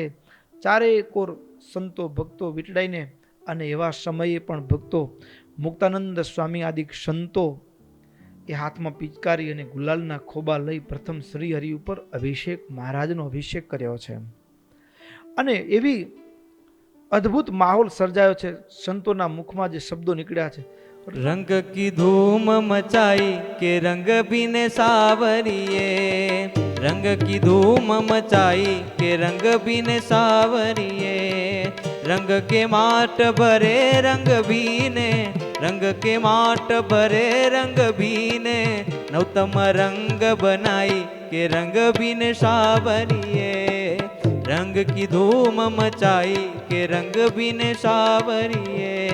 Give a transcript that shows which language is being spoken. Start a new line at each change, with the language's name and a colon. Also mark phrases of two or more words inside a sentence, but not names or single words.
Gujarati: ચારેય કોર સંતો ભક્તો વીટડાઈને અને એવા સમયે પણ ભક્તો મુક્તાનંદ સ્વામી આદિ સંતો એ હાથમાં પિચકારી અને ગુલાલના ખોબા લઈ પ્રથમ શ્રી હરિ ઉપર અભિષેક, મહારાજનો અભિષેક કર્યો છે. અને એવી અદ્ભુત માહોલ સર્જાયો છે. સંતોના મુખમાં જે શબ્દો નીકળ્યા છે,
Hindi: रंग की धूम मचाई के रंग बिने सावरिए, रंग की धूम मचाई के रंग बिने सावरिए, रंग के माट भरे रंग बीने, रंग के माट भरे रंग बीने, नवतम रंग बनाई के रंग बिने सावरिए, रंग की धूम मचाई के रंग बिने सावरिए,